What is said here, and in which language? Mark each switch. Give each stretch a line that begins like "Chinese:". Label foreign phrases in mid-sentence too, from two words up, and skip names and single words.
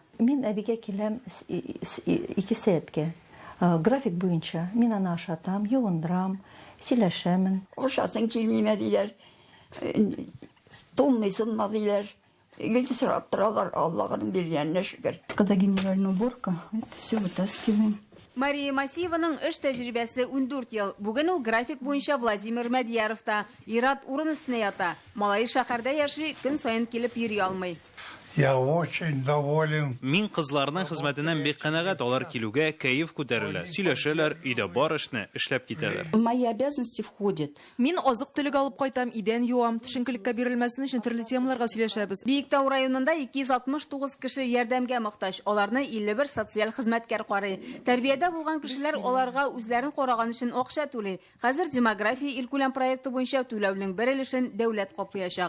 Tatar: Мин әбигә киләм 2 сәгатькә. График буенча мин аны ашатам, юындырам, сөйләшәмен. Ашатың килмиме диләр. Тонмыйсыңмы диләр. Гель сораттыралар, Аллаһның биргәненә шөкер.
Russian: Когда генеральная уборка, это все вытаскиваем.
Tatar: Мария Масиеваның эш тәҗрибәсе 14 ел. Бүген ул график буенча Владимир Мәдияровта. Ират урын өстенә ята. Малай шәһәрдә яши, көн саен килеп йөри алмый.
Russian: Я очень доволен.
Tatar: Мин кызларның хезмәтеннән бик канәгать, алар килүгә кәеф күтәрелә. Сөйләшәләр, өйдә бар эшне эшләп китәләр.
Russian: В мои обязанности входит.
Tatar: Мин азык-төлек алып кайтам, идән юам, төшенкелеккә бирелмәсен өчен төрле темаларга сөйләшәбез. Биектау районында 269 кеше ярдәмгә мохтаҗ. Аларны 51 социаль хезмәткәр карый. Тәрбиядә булган кешеләр аларга үзләрен караган өчен акча түли. Хәзер демография илкүләм проекты буенча түләүнең бер өлешен дәүләт каплаячак.